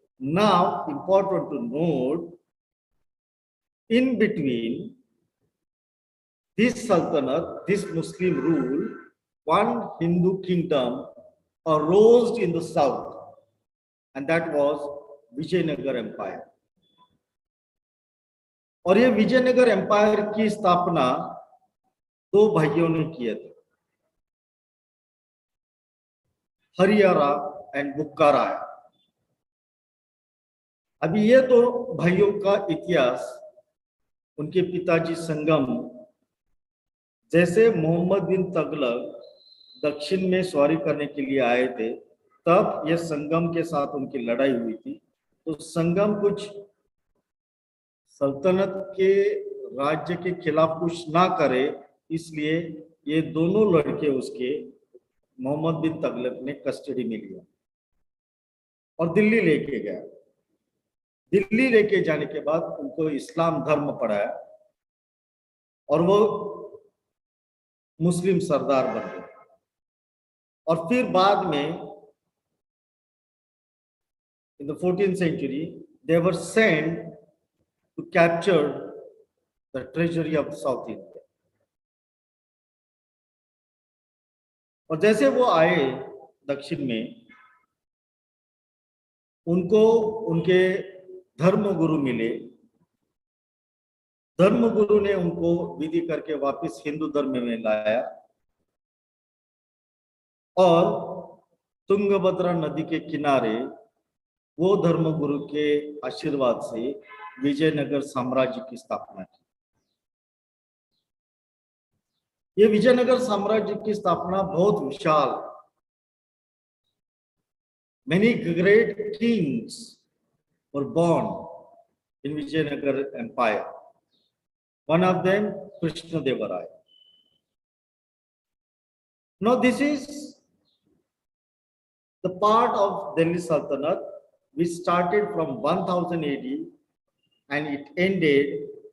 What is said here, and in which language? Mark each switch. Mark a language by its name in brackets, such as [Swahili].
[English] Now, important to note, in between this Sultanate, this Muslim rule, one Hindu kingdom arose in the south, and that was Vijayanagar Empire. [Hindi] और ये Vijayanagar empire की स्थापना दो भाइयों ने किए थे, हरियारा एंड बुक्कारा. अभी ये तो भाइयों का इतिहास, उनके पिताजी संगम, जैसे मोहम्मद बिन तगलक दक्षिण में सवारी करने के लिए आए थे, तब ये संगम के साथ उनकी लड़ाई हुई थी. तो संगम कुछ सल्तनत के राज्य के खिलाफ कुछ ना करे, इसलिए ये दोनों लड़के उसके मोहम्मद बिन तगलक ने कस्टडी में लिया और दिल्ली लेके गया. दिल्ली लेके जाने के बाद उनको इस्लाम धर्म पढ़ाया और वो मुस्लिम सरदार बन गए. और फिर बाद में [English] in the 14th century they were sent to capture the treasury of South India. [Hindi] और जैसे वो आए दक्षिण में, उनको उनके धर्मगुरु मिले. धर्मगुरु ने उनको विधि करके वापस हिंदू धर्म में लाया और तुंगभद्रा नदी के किनारे वो धर्मगुरु के आशीर्वाद से विजयनगर साम्राज्य की स्थापना की. ये विजयनगर साम्राज्य की स्थापना बहुत विशाल. [English] Many great kings were born in Vijayanagar Empire. One of them, Krishna Deva Raya. Now, this is the part of Delhi Sultanate which started from 1000 AD and it ended